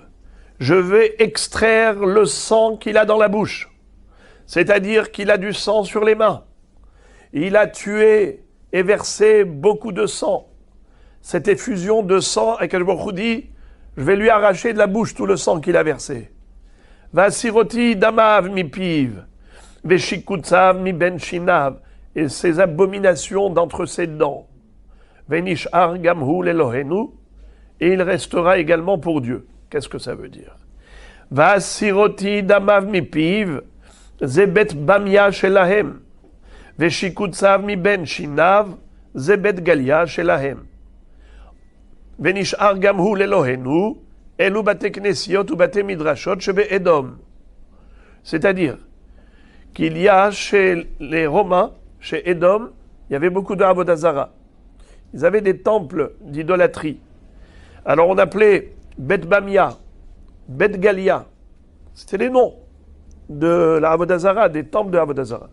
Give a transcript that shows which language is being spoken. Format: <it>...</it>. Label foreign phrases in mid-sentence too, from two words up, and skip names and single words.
<fr>Je vais extraire le sang qu'il a dans la bouche. C'est-à-dire qu'il a du sang sur les mains. Il a tué et versé beaucoup de sang. Cette effusion de sang,</fr> <he>הקדוש ברוך הוא</he> <fr>dit, je vais lui arracher de la bouche tout le sang qu'il a versé.</fr> <he>והסרתי דמיו מפיו ושקוציו מבין שניו,</he> <fr>et ses abominations d'entre ses dents.</fr> <he>ונשאר גם הוא לאלהינו,</he> <fr>et il restera également pour Dieu. Qu'est-ce que ça veut dire?</fr> <he>והסרתי דמיו מפיו זה בית במיא שלהם ושקוציו מבין שניו, זה בית גליה שלהם. ונשאר גם הוא לאלוהינו, אלו בתי כנסיות ובתי מדרשות שבאדום.</he> <fr>C'est-à-dire qu'il y a chez les Romains, chez Édom, il y avait beaucoup d'</fr> <he>עבודה זרה.</he> <fr>Ils avaient des temples d'idolâtrie. Alors on appelait Bet Bamia, Bet Galia. C'était les noms de la</fr> <he>עבודה זרה,</he> <fr>des temples de</fr> <he>עבודה זרה.</he>